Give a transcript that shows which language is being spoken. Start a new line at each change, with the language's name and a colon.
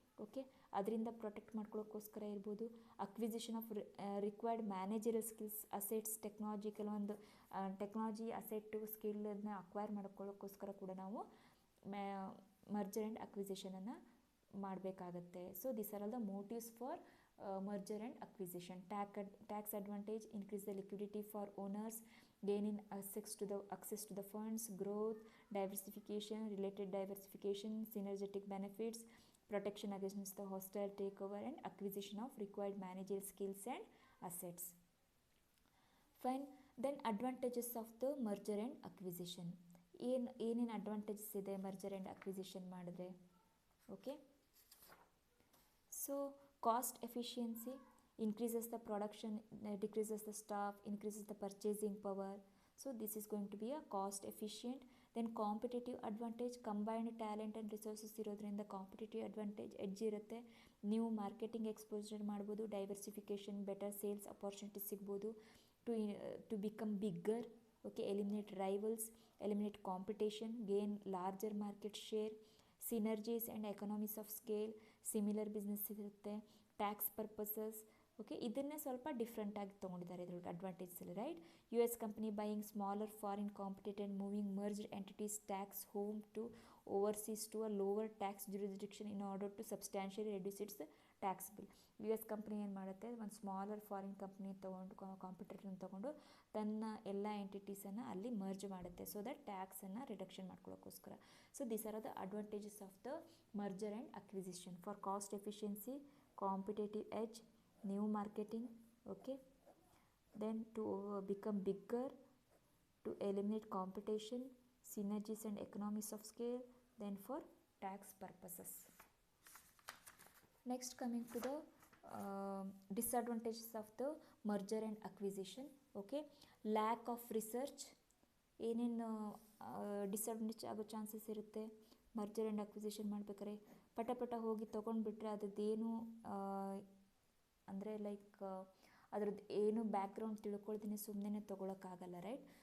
Kannada: Okay, ಅದರಿಂದ protect ಮಾಡ್ಕೊಳ್ಳೋಕ್ಕೋಸ್ಕರ ಇರ್ಬೋದು.
English: acquisition of required managerial skills, assets, technology,
Kannada: ಕೆಲವೊಂದು ಟೆಕ್ನಾಲಜಿ ಅಸೆಟ್ಟು ಸ್ಕಿಲ್ಲನ್ನು ಅಕ್ವೈರ್ ಮಾಡ್ಕೊಳ್ಳೋಕ್ಕೋಸ್ಕರ ಕೂಡ ನಾವು ಮರ್ಜರ್ ಆ್ಯಂಡ್ ಅಕ್ವಿಸಿಷನನ್ನು ಮಾಡಬೇಕಾಗತ್ತೆ.
English: So this are all the motives for merger and acquisition. Tax advantage, increase the liquidity for owners, gain in access to the funds, growth, diversification, related diversification, synergetic benefits, protection against the hostile takeover, and acquisition of required managerial skills and assets. Fine. Then advantages of the merger and acquisition.
Kannada: ಏನೇನು advantages ಇದೆ merger and acquisition ಮಾಡಿದ್ರೆ?
English: Okay, so cost efficiency, increases the production, decreases the staff, increases the purchasing power. So this is going to be a cost efficient. Then competitive advantage, combined talent and resources
Kannada: ಇರೋದ್ರಿಂದ
English: competitive advantage edge
Kannada: ಇರುತ್ತೆ. New marketing exposure ಮಾಡ್ಬೋದು, diversification, better sales opportunity ಸಿಗ್ಬೋದು.
English: To become bigger. Okay, eliminate rivals, eliminate competition, gain larger market share, synergies and economies of scale, similar business
Kannada: ಇರುತ್ತೆ.
English: Tax purposes.
Kannada: Okay, ಇದನ್ನೇ ಸ್ವಲ್ಪ ಡಿಫ್ರೆಂಟಾಗಿ ತೊಗೊಂಡಿದ್ದಾರೆ ಇದ್ರೊಳಗೆ ಅಡ್ವಾಂಟೇಜಲ್ಲಿ, right?
English: US company buying smaller foreign competitor, moving merged entities tax home to overseas to a lower tax jurisdiction in order to substantially reduce its tax bill.
Kannada: US company ಏನು ಮಾಡುತ್ತೆ, ಒಂದು smaller foreign company ತೊಗೊಂಡು ಕಾಂಪಿಟೇಟರ್ನ ತೊಗೊಂಡು ತನ್ನ ಎಲ್ಲ ಎಂಟಿಟೀಸನ್ನು ಅಲ್ಲಿ merge ಮಾಡುತ್ತೆ,
English: so that
Kannada: ಟ್ಯಾಕ್ಸನ್ನು reduction ಮಾಡ್ಕೊಳ್ಳೋಕ್ಕೋಸ್ಕರ.
English: So these are the advantages of the merger and acquisition for cost efficiency, competitive edge, new marketing. Okay, then to become bigger, to eliminate competition, synergies and economies of scale, then for tax purposes. Next, coming to the disadvantages of the merger and acquisition. Okay, lack of research.
Kannada: ಏನೇನು disadvantage ಆಗೋ chances ಇರುತ್ತೆ merger and acquisition ಮಾಡ್ಬೇಕಾದ್ರೆ? ಪಟ ಹೋಗಿ ತೊಗೊಂಡ್ಬಿಟ್ರೆ ಅದ್ರದ್ದೇನು ಅಂದರೆ like ಅದ್ರದ್ದು ಏನು background ತಿಳ್ಕೊಳ್ತೀನಿ ಸುಮ್ಮನೆ ತೊಗೊಳಕ್ಕಾಗಲ್ಲ, ರೈಟ್?